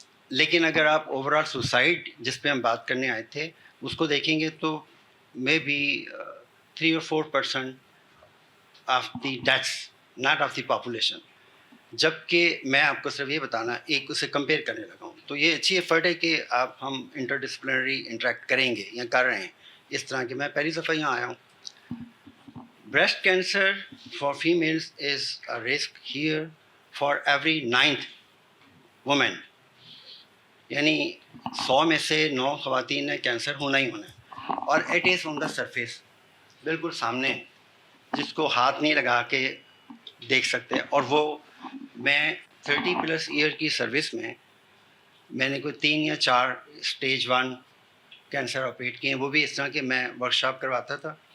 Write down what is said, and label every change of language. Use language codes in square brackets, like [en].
[ur] لیکن اگر آپ اوور آل سوسائڈ جس پہ ہم بات کرنے آئے تھے اس کو دیکھیں گے تو [en] May be 3 or 4% of the deaths, not of the population. [ur] جبکہ میں آپ کو صرف یہ بتانا ایک اسے کمپیئر کرنے لگا ہوں. تو یہ اچھی ایفرٹ ہے کہ ہم انٹر ڈسپلنری انٹریکٹ کریں گے یا کر رہے ہیں اس طرح کہ میں پہلی دفعہ یہاں آیا ہوں. [en] Breast cancer for females is a risk here for every 9th woman. [ur] یعنی 100 میں سے 9 خواتین نے کینسر ہونا ہی ہونا ہے, اور [en] it is on the surface, [ur] بالکل سامنے, جس کو ہاتھ نہیں لگا کے دیکھ سکتے. اور وہ میں 30+ ایئر کی سروس میں نے کوئی 3 یا 4 اسٹیج 1 کینسر آپریٹ کیے ہیں, وہ بھی اس طرح کہ میں ورک شاپ کرواتا تھا.